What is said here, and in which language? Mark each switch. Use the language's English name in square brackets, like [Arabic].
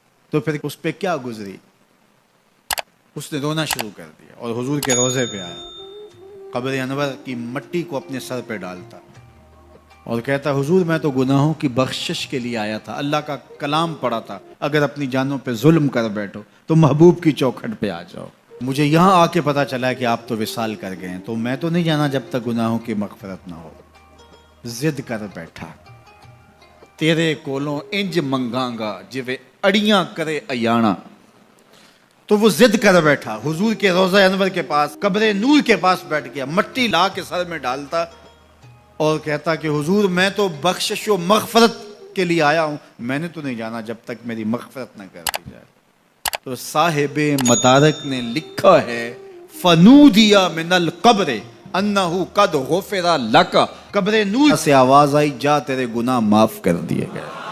[Urdu] تو پھر اس پہ کیا گزری، اس نے رونا شروع کر دیا اور حضور کے روضے پہ آیا، قبر انور کی مٹی کو اپنے سر پہ ڈالتا اور کہتا حضور میں تو گناہوں کی بخشش کے لیے آیا تھا، اللہ کا کلام پڑھا تھا اگر اپنی جانوں پہ ظلم کر بیٹھو تو محبوب کی چوکھٹ پہ آ جاؤ. مجھے یہاں آ کے پتا چلا ہے کہ آپ تو وصال کر گئے ہیں، تو میں تو نہیں جانا جب تک گناہوں کی مغفرت نہ ہو. [Punjabi] ضد کر بیٹھا تیرے کولوں انج منگاں جویں اڑیاں کرے ایانا. [Urdu] تو وہ ضد کر بیٹھا حضور کے روضہ انور کے پاس، قبر نور کے پاس بیٹھ گیا، مٹی لا کے سر میں ڈالتا اور کہتا کہ حضور میں تو بخشش و مغفرت کے لیے آیا ہوں، میں نے تو نہیں جانا جب تک میری مغفرت نہ کر دی جائے. تو صاحب مدارک نے لکھا ہے [Arabic] فنودیا من القبر انہ قد غفر لک، [Urdu] قبر نور سے آواز آئی جا تیرے گناہ معاف کر دیے گئے.